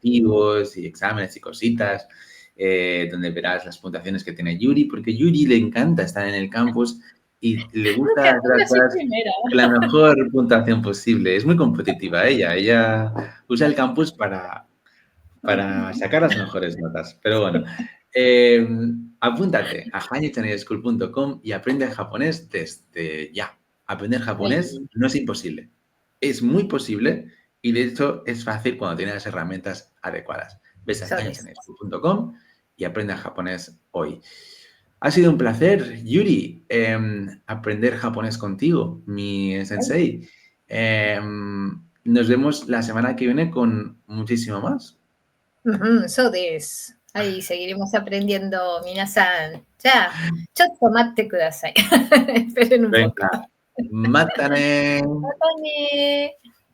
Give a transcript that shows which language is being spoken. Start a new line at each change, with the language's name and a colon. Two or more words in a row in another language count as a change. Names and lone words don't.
Spanish: interactivos y exámenes y cositas, donde verás las puntuaciones que tiene Yuri, porque Yuri le encanta estar en el campus y le gusta Nunca, hacer nunca las soy cosas primera. con la mejor puntuación posible. Es muy competitiva ella. Ella usa el campus para sacar las mejores notas. Pero bueno, eh, apúntate a hanyu-chinese-school.com y aprende japonés desde ya. Aprender japonés Ahí. no es imposible. Es muy posible y de hecho es fácil cuando tienes las herramientas adecuadas. Ves a Soles. hanyu-chinese-school.com y aprende japonés hoy. Ha sido un placer, Yuri, aprender japonés contigo, mi sensei. Nos vemos la semana que viene con muchísimo más. Ujú,
Japanese: そうです.
Spanish: Ahí seguiremos aprendiendo, minasan.
Japanese: ちょっと待ってください.
Spanish: Esperen un poco. Venga, mátane.
Japanese: またね.